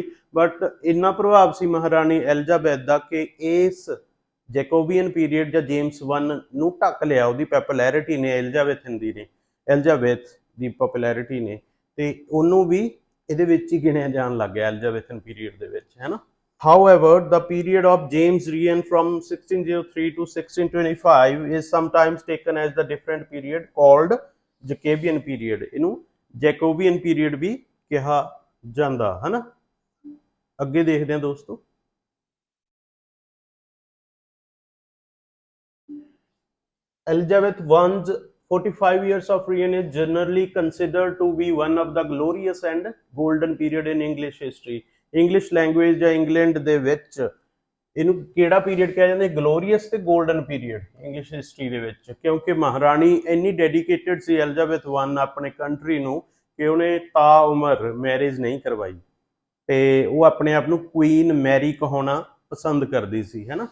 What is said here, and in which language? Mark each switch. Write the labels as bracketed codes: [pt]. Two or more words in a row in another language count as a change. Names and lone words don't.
[pa] ਬਟ ਇੰਨਾ ਪ੍ਰਭਾਵ ਸੀ ਮਹਾਰਾਣੀ ਐਲਿਜ਼ਾਬੈਥ ਦਾ ਕਿ ਇਸ [en] Jacobean period [pa] ਜਾਂ ਜੇਮਸ 1 ਨੂੰ ਢੱਕ ਲਿਆ। ਉਹਦੀ ਪਪੂਲੈਰਿਟੀ ਨੇ ਐਲਿਜ਼ਾਬੈਥ ਦੀ ਪਪੂਲੈਰਿਟੀ ਨੇ, ਤੇ ਉਹਨੂੰ ਵੀ ਇਹਦੇ ਵਿੱਚ ਹੀ ਗਿਣਿਆ ਜਾਣ ਲੱਗ ਗਿਆ [en] Elizabethan period [pa] ਦੇ ਵਿੱਚ, ਹੈ ਨਾ। [en] However, the period of James' reign from 1603 to 1625 is sometimes taken as the different period called Jacobean period। [pa] ਇਹਨੂੰ [en] Jacobean period [pa] ਵੀ ਕਿਹਾ ਜਾਂਦਾ, ਹੈ ਨਾ। ਅੱਗੇ ਦੇਖਦੇ ਹਾਂ ਦੋਸਤੋ। [en] Elizabeth I's 45 years of reign is generally considered to be one of the glorious and golden period in English history। English language [pa] ਜਾਂ ਇੰਗਲੈਂਡ ਦੇ ਵਿੱਚ ਇਹਨੂੰ ਕਿਹੜਾ ਪੀਰੀਅਡ ਕਿਹਾ ਜਾਂਦਾ? ਗਲੋਰੀਅਸ ਤੇ [en] golden period English history [pa] ਦੇ ਵਿੱਚ, ਕਿਉਂਕਿ ਮਹਾਰਾਣੀ ਇੰਨੀ ਡੈਡੀਕੇਟਡ ਸੀ ਐਲਿਜ਼ਾਬੈਥ 1 ਆਪਣੇ ਕੰਟਰੀ ਨੂੰ ਕਿ ਉਹਨੇ ਤਾ ਉਮਰ ਮੈਰਿਜ ਨਹੀਂ ਕਰਵਾਈ, ਤੇ ਉਹ ਆਪਣੇ ਆਪ ਨੂੰ ਕੁਈਨ ਮੈਰੀ ਕਹਾਉਣਾ ਪਸੰਦ ਕਰਦੀ ਸੀ, ਹੈ ਨਾ।